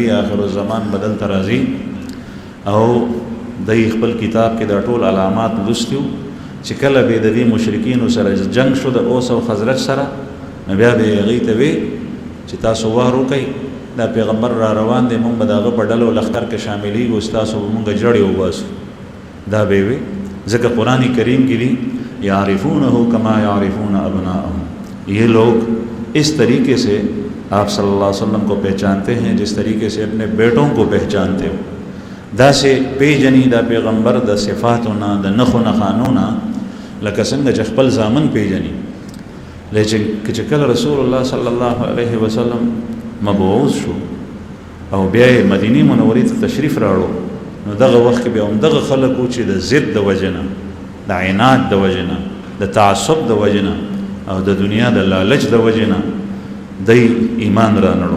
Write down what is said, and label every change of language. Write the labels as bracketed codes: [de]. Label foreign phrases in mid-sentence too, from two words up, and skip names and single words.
[ps] آخر الزمان بدل ترازی او دی خپل کتاب کې دا ټول علامات لوستیو چې کله به د دې مشرکینو سره جنگ شو د اوس او خزرج سره نو بیا به یې هغوی ته وی چې تاسو وار وکئ دا پیغمبر را روان دی مونږ به د هغه په ډلو لښکر کې شاملیږو ستاسو به مونږ جړې وباسو دا به وی ځکه قرآن کریم کې دي [ar] یعرفونه کما یعرفون [ur] ابناءهم یہ لوگ اس طریقے سے آپ صلی اللہ علیہ وسلم کو پہچانتے ہیں جس طریقے سے اپنے بیٹوں کو پہچانتے ہو [ps] دا سے پیجنی دا پیغمبر دا صفاتنا دا نخو نخانونا لکه څنګه چې خپل زامن پیجنی لیکن چې کله رسول الله صلی الله علیه وسلم مبعوث شو او بیا مدینه منورې ته تشریف راوړو نو دغه وخت کې به هم دغه خلکو چې د ضد د وجنه د عناد د وجنه د تعصب د وجنه او د دنیا د لالچ د وجنه دی ایمان را نړو.